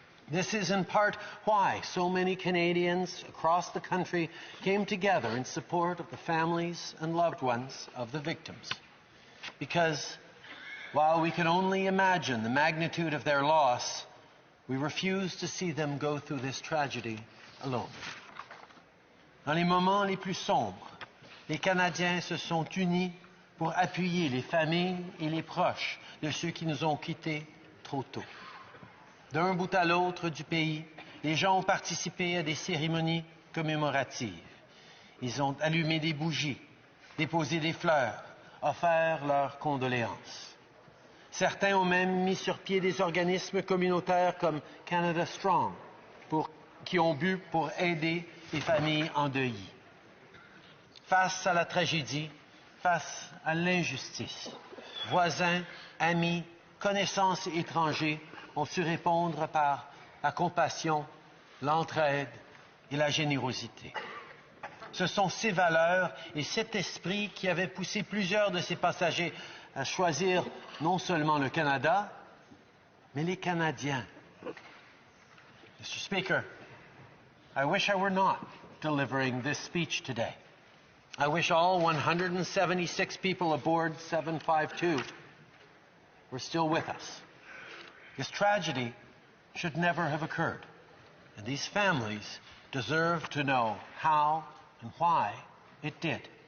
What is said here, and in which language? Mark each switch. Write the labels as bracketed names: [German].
[English] This is in part why so many Canadians across the country came together in support of the families and loved ones of the victims. Because while we can only imagine the magnitude of their loss, we refuse to see them go through this tragedy alone. [French] Dans les moments les plus sombres, les Canadiens se sont unis pour appuyer les familles et les proches de ceux qui nous ont quittés trop tôt. D'un bout à l'autre du pays, les gens ont participé à des cérémonies commémoratives. Ils ont allumé des bougies, déposé des fleurs, offert leurs condoléances. Certains ont même mis sur pied des organismes communautaires comme Canada Strong, qui ont bu pour aider les familles endeuillées. Face à la tragédie, face à l'injustice, voisins, amis, connaissances et étrangers ont su répondre par la compassion, l'entraide et la générosité. Ce sont ces valeurs et cet esprit qui avaient poussé plusieurs de ces passagers à choisir non seulement le Canada, mais les Canadiens. [English] Mr. Speaker, I wish I were not delivering this speech today. I wish all 176 people aboard 752 were still with us. This tragedy should never have occurred, and these families deserve to know how and why it did.